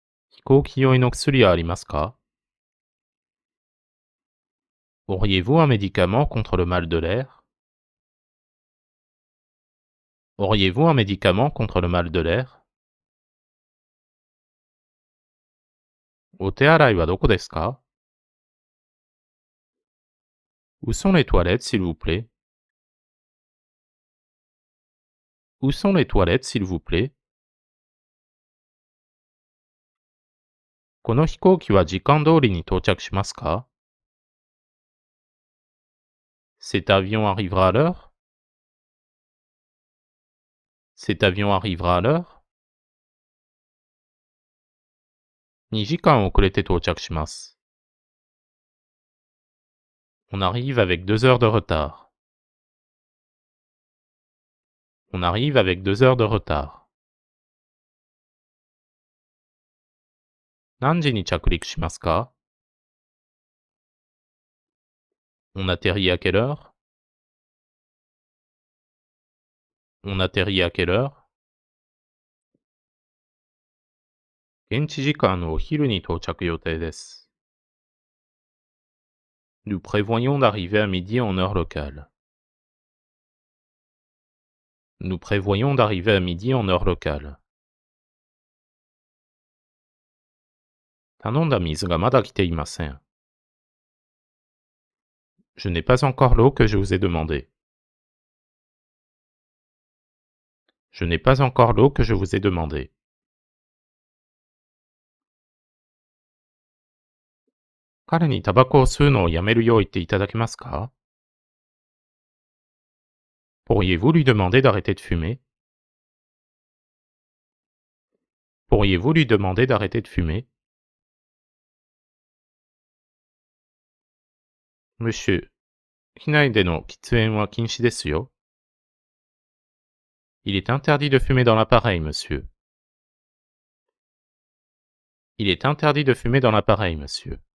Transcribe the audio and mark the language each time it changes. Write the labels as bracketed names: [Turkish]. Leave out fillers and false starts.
[Japanese] 飛行機用の薬はありますか? [French] Auriez-vous un médicament contre le mal de l'air? Auriez-vous un médicament contre le mal de l'air? [Japanese] お手洗いはどこですか? [French] Où sont les toilettes, s'il vous plaît? Où sont les toilettes, s'il vous plaît? [Japanese] この飛行機は時間通りに到着しますか? [French] Cet avion arrivera à l'heure? Cet avion arrivera à l'heure? [Japanese] 2時間遅れて到着します。 [French] On arrive avec 2 heures de retard. On arrive avec 2 heures de retard. [Japanese] 何時に着陸しますか? [French] On atterrit à quelle heure? On atterrit à quelle heure? [Japanese] 現地時間のお昼に到着予定です。 [French] Nous prévoyons d'arriver à midi en heure locale. Nous prévoyons d'arriver à midi en heure locale. [Japanese] 頼んだ水がまだ来ていません。 [French] Je n'ai pas encore l'eau que je vous ai demandé. Je n'ai pas encore l'eau que je vous ai demandé. [Japanese] 彼にタバコを吸うのをやめるよう言っていただけますか? [French] Pourriez-vous lui demander d'arrêter de fumer? Pourriez-vous lui demander d'arrêter de fumer? [Japanese] Monsieur, 機内での喫煙は禁止ですよ。 [French] Il est interdit de fumer dans l'appareil, monsieur. Il est interdit de fumer dans l'appareil, monsieur.